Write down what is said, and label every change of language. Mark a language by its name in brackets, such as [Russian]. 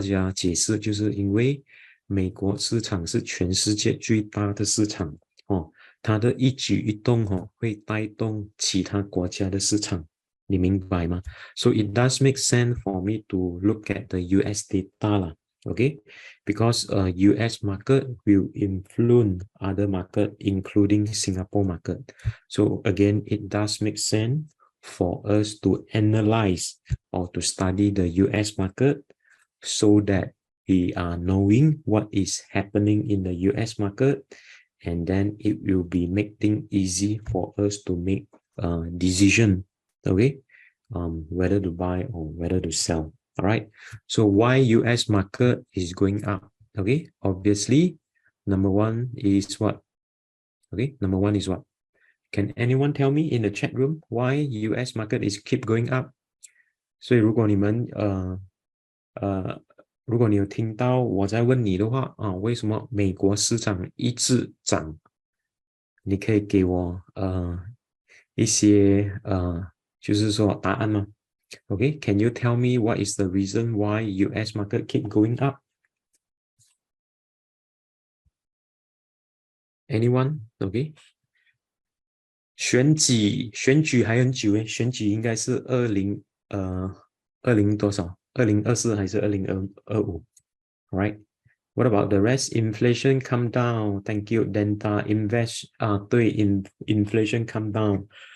[Chinese] 家解释，就是因为美国市场是全世界最大的市场哦，它的一举一动会带动其他国家的市场，你明白吗？ [English] So it does make sense for me to look at the US data 啦，okay? Because US market will influence other market, including Singapore market. So again, it does make sense for us to analyze or to study the US market so that we are knowing what is happening in the US market, and then it will be making easy for us to make a decision, okay, whether to buy or whether to sell. All right, so why US market is going up? Okay, obviously number one is what? Okay, number one is what? Can anyone tell me in the chat room why US market is keep going up? [Chinese] 所以如果你们如果你有听到我在问你的话啊，为什么美国市场一直涨？你可以给我一些就是说答案吗？ [English] Okay, can you tell me what is the reason why US market keep going up? Anyone? Okay. [Chinese] 选举还很久诶，选举应该是20多少？2024还是2025 ？Right? [English] What about the rest? Inflation come down. Thank you. Delta invest 对，inflation come down.